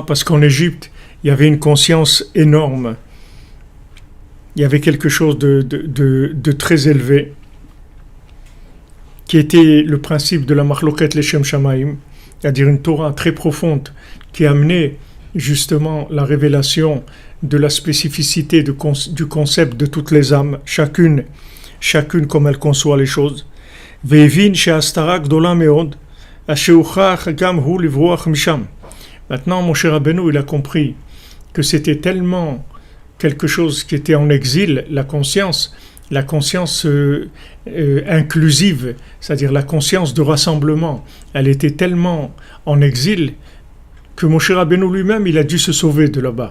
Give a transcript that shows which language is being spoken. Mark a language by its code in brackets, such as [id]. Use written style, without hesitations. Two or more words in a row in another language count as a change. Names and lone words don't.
[fr] Parce qu'en Égypte, il y avait une conscience énorme. Il y avait quelque chose de très élevé, qui était le principe de la [he] מחלוקת לשם שמים, [fr] c'est-à-dire une Torah très profonde, qui amenait justement la révélation de la spécificité du concept de toutes les âmes, chacune comme elle conçoit les choses. [he] והבין שהסתרה גדולה מאוד, אשר הוכרח גם הוא לברוח משם. [fr] Maintenant, Moshe Rabbeinu, il a compris que c'était tellement quelque chose qui était en exil, la conscience inclusive, c'est-à-dire la conscience de rassemblement, elle était tellement en exil que Moshe Rabbeinu lui-même, il a dû se sauver de là-bas.